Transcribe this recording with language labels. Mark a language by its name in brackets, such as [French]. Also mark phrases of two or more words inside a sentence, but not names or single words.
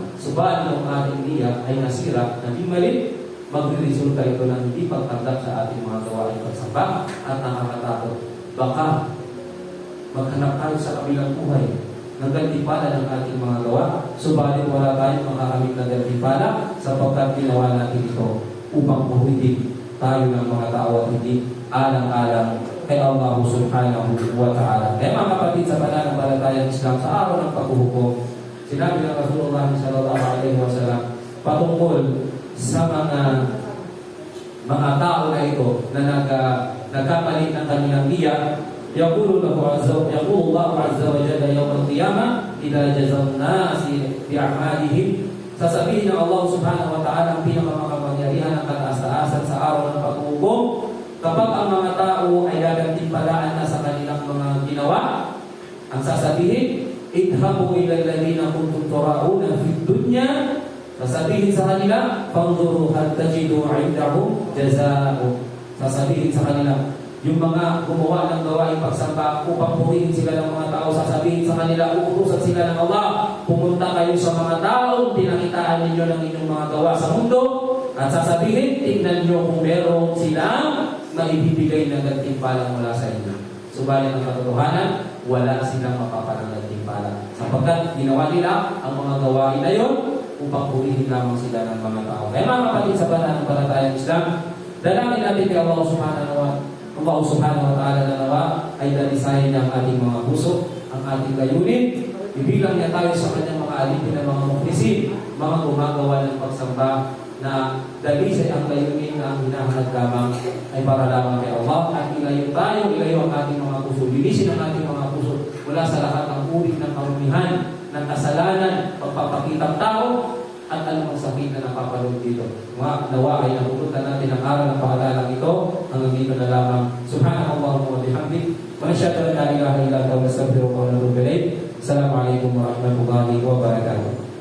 [Filipino] Subalit ang ating niya ay nasira, naging mali, magre-resulta ito ng hindi pagtanggap sa ating mga gawain pagsamba at nakakatakot. Baka maghanap tayo sa kabilang buhay ng gantimpala ng ating mga gawa, subalit wala tayong makakamit ng gantimpala sapagkat ginawa natin ito upang puhutin tayo ng mga tao at hindi alang-alang kay Allah [Arabic] سبحانه وتعالى. [Filipino] Kaya mga kapatid, sa pananampalatayang Islam, sa araw ng paghuhukom, sinabi ng Rasulullah [Arabic] صلى الله عليه وسلم [Filipino] patungkol sa mga tao na ito na nagkapalit ng kanilang niya. [Arabic] يقول الله عز وجل يوم القيامة إذا جزى الناس بأعمالهم. [Filipino] Sasabihin ng Allah [Arabic] سبحانه وتعالى [Filipino] ang pinakamakapangyarihan ng kataas-taasan sa araw ng paghuhukom, kapag ang mga tao ay gagantimpalaan na sa kanilang mga ginawa, ang sasabihin, [Arabic] اذهبوا إلى الذين كنتم تراءون في الدنيا. [Filipino] Sasabihin sa kanila, [Arabic] فانظروا هل تجدون عندهم جزاء. [Filipino] Sasabihin sa kanila, yung mga gumawa ng gawaing pagsamba upang purihin sila ng mga tao, sasabihin sa kanila, uutusan sila ng Allah, pumunta kayo sa mga taong pinakitaan ninyo ng inyong mga gawa sa mundo, at sasabihin, tingnan nyo kung meron silang maibibigay na gantimpala mula sa inyo. Subalit ang katotohanan, wala silang mapapalang gantimpala, sapagkat ginawa nila ang mga gawain na yun upang purihin lamang sila ng mga tao. Kaya mga kapatid, sa pananampalatayang Islam, dalangin natin kay Allah [Arabic] سبحانه وتعالى [Filipino] na nawa ay dalisayin ang ating mga puso, ang ating layunin. Ibilang niya tayo sa kanyang mga alipin ng mga muklisin, mga gumagawa ng pagsamba na dalisay ang layunin na ang hinahanap lamang ay para lamang kay Allah, at ilayo ang ating mga puso, linisin ang ating mga puso mula sa lahat ng uri ng karumihan, ng kasalanan, pagpapakitang tao, at anumang sakit na napapalog dito. Nawa ay napupunta natin ang araw ng pakalalang ito. Hanggang dito na lamang. [Arabic] سبحان الله وبحمدك. ونشهد أن لا إله إلا أنت، نستغفرك ونتوب إليك. السلام عليكم ورحمة الله وبركاته.